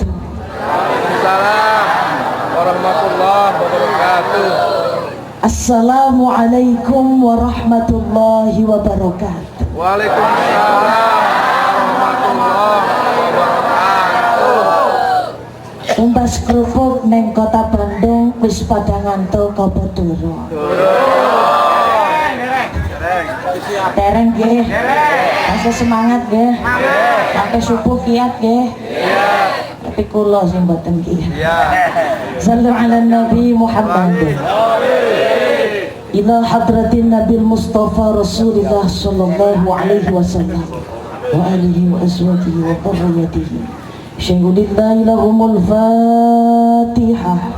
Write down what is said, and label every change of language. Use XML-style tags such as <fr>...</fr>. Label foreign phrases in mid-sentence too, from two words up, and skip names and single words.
<ar>وعليكم السلام ورحمة الله وبركاته. السلام عليكم ورحمة الله وبركاته. وعليكم السلام ورحمة الله وبركاته.</ar> <jv>Tumbas kerupuk neng kota Bandung wis pada ngantuk apa turun? Dereng nggih.</jv> <id>Masih semangat nggih.</id> <jv>Sampai subuh kiat nggih. Tapi kula sing mboten kiat.</jv> <ar>صلوا على النبي محمد. إلى حضرة النبي المصطفى رسول الله صلى الله عليه وسلم وآله وأزواجه وذريته. شيء لله لهم الفاتحة.</ar>